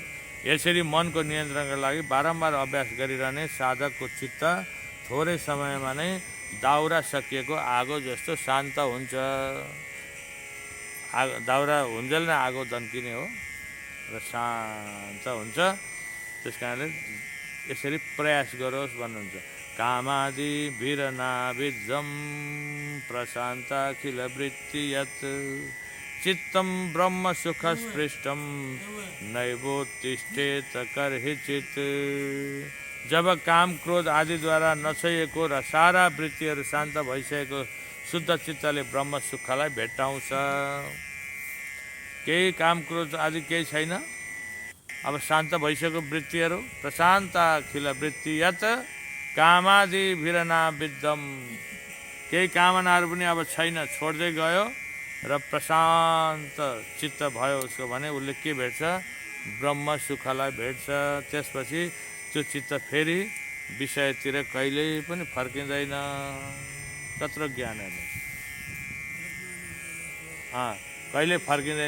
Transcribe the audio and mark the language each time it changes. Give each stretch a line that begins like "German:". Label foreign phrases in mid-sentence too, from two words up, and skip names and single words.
Nepali: यसरी मनको नियन्त्रणका लागि बारम्बार अभ्यास गरिरहने साधकको चित्त थोरै समयमा नै दाउरा सकिएको आगो जस्तो शान्त हुन्छ। दाउरा हुन्जेल नै आगो दन्किने हो र शान्त हुन्छ। त्यस कारणले यसरी प्रयास गरोस् भन्नुहुन्छ।
Sanskrit: कामादि भिरनाविद्धं प्रशान्ताखिल वृत्ति यत् चित्तं ब्रह्म सुखस्पृष्टं नैवोत्तिष्ठेत कर्हिचित्।
Nepali: जब काम क्रोध आदिद्वारा नछोइएको र सारा वृत्तिहरू शान्त भइसकेको शुद्ध चित्तले ब्रह्म सुखलाई भेट्टाउँछ। केही काम क्रोध आदि केही छैन, अब शान्त भइसकेको वृत्तिहरू
Sanskrit: प्रशान्त अखिल वृत्ति यत कामादि भिरनाविद्धम।
Nepali: केही कामनाहरू पनि अब छैन, छोड्दै गयो र प्रशान्त चित्त भयो उसको भने उसले के भेट्छ, ब्रह्म सुखलाई भेट्छ। त्यसपछि त्यो चित्त फेरि विषयतिर कहिल्यै पनि फर्किँदैन। कत्रो ज्ञान हेर्नु, कहिले फर्किँदैन।